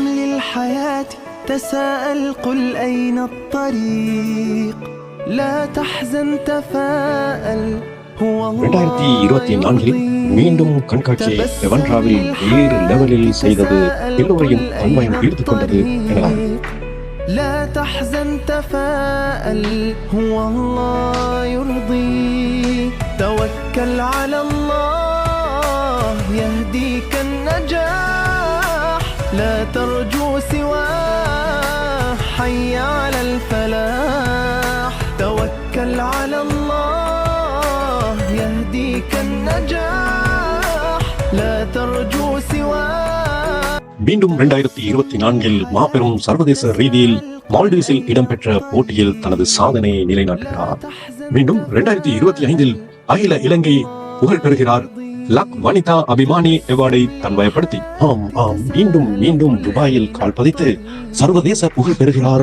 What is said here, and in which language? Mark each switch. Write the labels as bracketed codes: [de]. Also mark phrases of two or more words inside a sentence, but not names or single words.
[ta] 2024இல் மீண்டும் கண்காட்சியை எவன்ட்ராவில் வேறு லெவலில் செய்தது எல்லோரையும் அன்மயம் ஈர்த்துக் கொண்டது எனலாம். [ar] لا تحزن تفاءل هو الله يرضيك توكل على الله يهديك النجاح لا ترجو سواه حي على الفلاح توكل على الله يهديك النجاح لا ترجو سواه. [ta] மீண்டும் 2024இல் மாபெரும் சர்வதேச ரீதியில் மால்டீவ்ஸில் இடம்பெற்ற போட்டியில் தனது சாதனையை நிலைநாட்டுகிறார். மீண்டும் 2025இல் அகில இலங்கை புகழ் பெறுகிறார். லக் வனிதா அபிமானி அவார்டை தன்வயப்படுத்தி மீண்டும் மீண்டும் துபாயில் கால் பதித்து சர்வதேச புகழ் பெறுகிறார்.